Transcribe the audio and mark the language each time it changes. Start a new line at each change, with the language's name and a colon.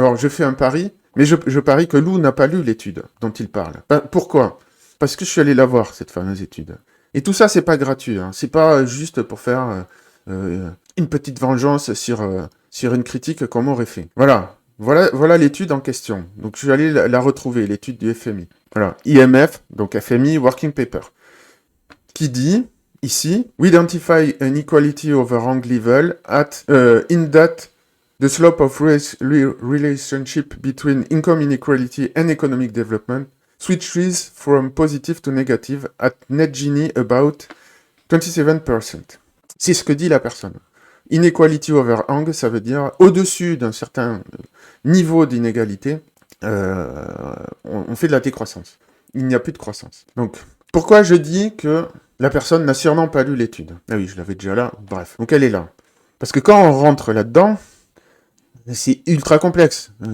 French: Alors, je fais un pari, mais je parie que Lou n'a pas lu l'étude dont il parle. Pourquoi ? Parce que je suis allé la voir, cette fameuse étude. Et tout ça, c'est pas gratuit, hein. C'est pas juste pour faire une petite vengeance sur une critique qu'on m'aurait fait. Voilà l'étude en question. Donc, je suis allé la retrouver, l'étude du FMI. Voilà, IMF, donc FMI Working Paper, qui dit, ici,
English: we identify an equality over rank level in that the slope of relationship between income inequality and economic development switches from positive to negative at net Gini about 27%.
French: C'est ce que dit la personne. Inequality over hang, ça veut dire au-dessus d'un certain niveau d'inégalité, on fait de la décroissance. Il n'y a plus de croissance. Donc, pourquoi je dis que la personne n'a sûrement pas lu l'étude ? Ah oui, je l'avais déjà là, bref. Donc elle est là. Parce que quand on rentre là-dedans, c'est ultra complexe.